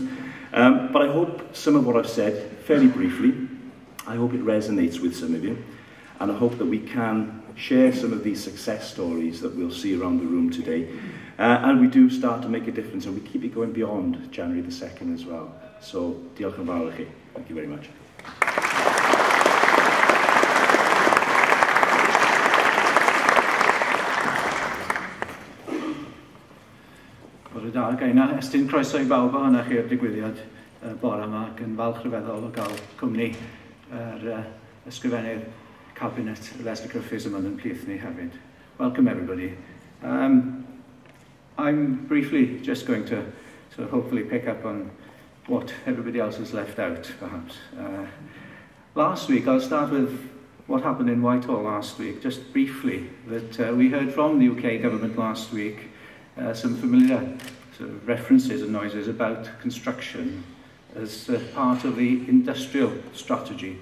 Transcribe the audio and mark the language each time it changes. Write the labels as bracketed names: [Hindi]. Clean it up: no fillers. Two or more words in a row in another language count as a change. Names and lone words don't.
[English] But I hope some of what I've said, fairly briefly, I hope it resonates with some of you. And I hope that we can share some of these success stories that we'll see around the room today. And we do start to make a difference, and we keep it going beyond January the 2nd as well. So, [Welsh] diolch yn fawr i chi. [English] Thank you very much. [Welsh] Bore da, gaina estyn croeso I bawb ohonoch chi'r digwyddiad bore yma ac yn falch rhyfeddol o gael cwmni ysgrifennu'r Cabinet Leslie Griffiths yma yn plith ni hefyd. [English] Welcome everybody. I'm briefly just going to sort of hopefully pick up on what everybody else has left out, perhaps. Last week, I'll start with what happened in Whitehall last week, just briefly, that we heard from the UK government last week some familiar sort of references and noises about construction as part of the industrial strategy.